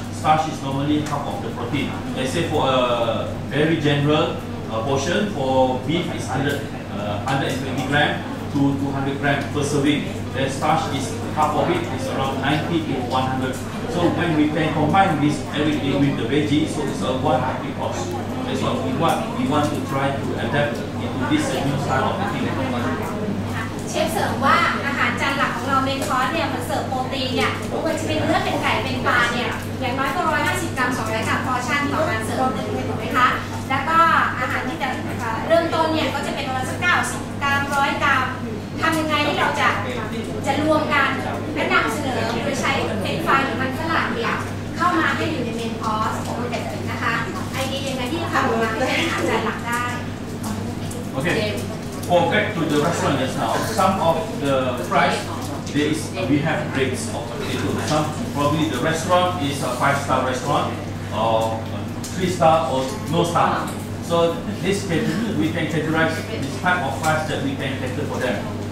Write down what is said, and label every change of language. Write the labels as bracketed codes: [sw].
[en] Starch is normally half of the protein. Let's say for a very general portion, for beef is 120 gram to 200 gram per serving. The starch is half of it is around 90 to 100. So when we can combine this everything with the veggie, so it's a one happy course. That's what we want. We want to try to adapt into this new style of eating. [th] เชฟเสริมว่าอาหารจานหลักของเราเมนคอร์สเนี่ยมันเสิร์ฟโปรตีนเนี่ยไม่ว่าจะเป็นเนื้อเป็นไก่เป็นปลาเนี่ยอย่างน้อยก็150 กรัม 200 กรัมพอชั่นต่อการเสิร์ฟหนึ่งถูกไหมคะแล้วก็อาหารที่จะเริ่มต้นเนี่ยก็จะเป็นประมาณสัก90 กรัม 100 กรัมทำยังไงที่เราจะรวมกันและนำเสนอโดยใช้เฟรนช์ฟรายหรือมันฝรั่งเนี่ยเข้ามาให้อยู่ในเมนคอร์สของเด็กนะคะไอเดียยังไงที่จะทำออกมาให้เป็นอาหารจานหลักได้ [en] Okay. For back to the restaurant just now, some of the fries, we have grades of potato. Some probably the restaurant is a 5-star restaurant or 3-star or no star. So this we can categorize this type of fries that we can cater for them.